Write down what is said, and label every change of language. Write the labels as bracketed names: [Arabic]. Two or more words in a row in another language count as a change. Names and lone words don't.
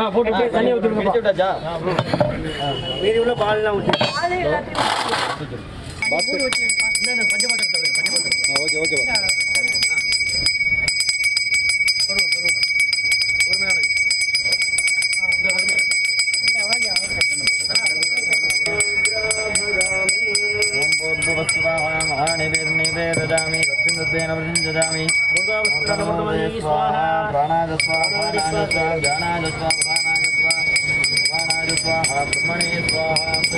[Tamil] போட்டு தண்ணி ஊற்றிட்டா மீதி உள்ள பால்லாம் ஊற்றி [English] okay okay [Sanskrit] महानिवेदजामि सत्यं प्रसिञ्जजामि स्वाहा प्राणाय स्वाहा ज्ञानाय स्वाहा प्राणाय स्वाहा ब्रह्मणे स्वाहा